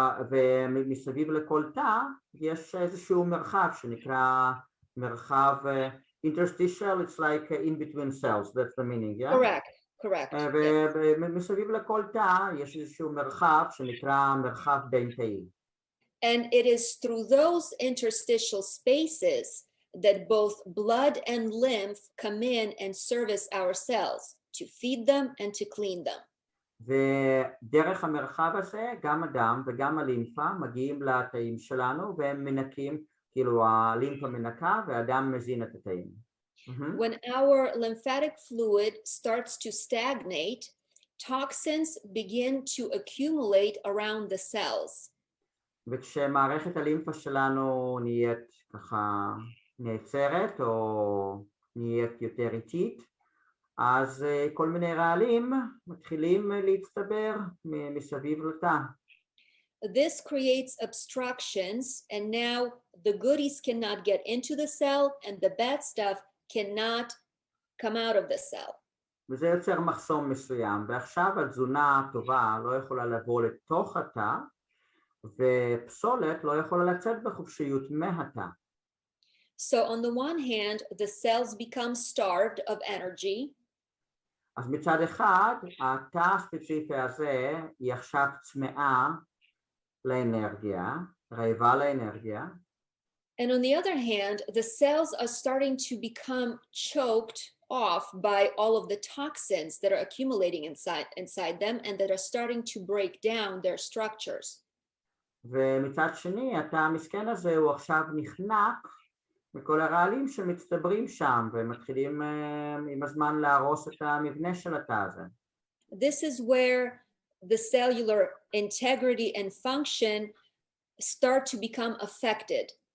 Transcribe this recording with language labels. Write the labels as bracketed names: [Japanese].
[Hebrew] ומסביב לכל תא יש איזשהו מרחב שנקרא מרחב [English] interstitial, it's like in between cells, that's the meaning, yeah? Correct. [Hebrew] ומסביב לכל תא יש איזשהו מרחב שנקרא מרחב בין תאים. [English] And it is through those interstitial spaces that both blood and lymph come in and service our cells to feed them and to clean them. [Hebrew] ודרך המרחב הזה גם הדם וגם הלימפה מגיעים לתאים שלנו והם מנקים, כאילו הלימפה מנקה והדם מזין את התאים. [English] When our lymphatic fluid starts to stagnate, toxins begin to accumulate around the cells. [Hebrew] וכשמערכת הלימפה שלנו נהיית ככה נעצרת או נהיית יותר איטית, אז כל מיני רעלים מתחילים להצטבר מסביב לתא. [English] This creates obstructions and now the goodies cannot get into the cell and the bad stuff cannot come out of the cell. [Hebrew] וזה יוצר מחסום מסוים, ועכשיו התזונה הטובה לא יכולה לבוא לתוך התא, ופסולת לא יכולה לצאת בחופשיות מהתא. [English] So on the one hand, the cells become starved of energy. [Hebrew] אז מצד אחד, התא הספציפי הזה היא עכשיו צמאה לאנרגיה, רעבה לאנרגיה. [English] And on the other hand, the cells are starting to become choked off by all of the toxins that are accumulating inside them and that are starting to break down their structures. [Hebrew] ומצד שני, התא המסכן הזה הוא עכשיו נחנק מכל הרעלים שמצטברים שם ומתחילים עם הזמן להרוס את המבנה של התא הזה. [English] This is where the cellular integrity and function start to become affected.